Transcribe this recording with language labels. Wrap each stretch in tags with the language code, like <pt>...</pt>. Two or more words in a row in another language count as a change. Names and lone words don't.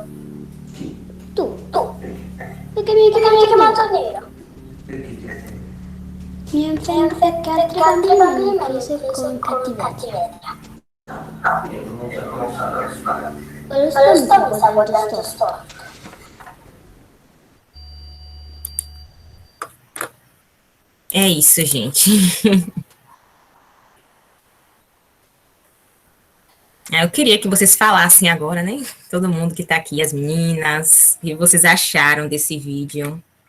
<it>Tu. Perché mi hai chiamato nero? Mi ha offeso perché altri bambini mi hanno preso con cattiveria. Ma lo sto guardando storto.</it> <pt>É isso, gente. Eu queria que vocês falassem agora, né? Todo mundo que tá aqui, as meninas, o que vocês acharam desse vídeo.</pt>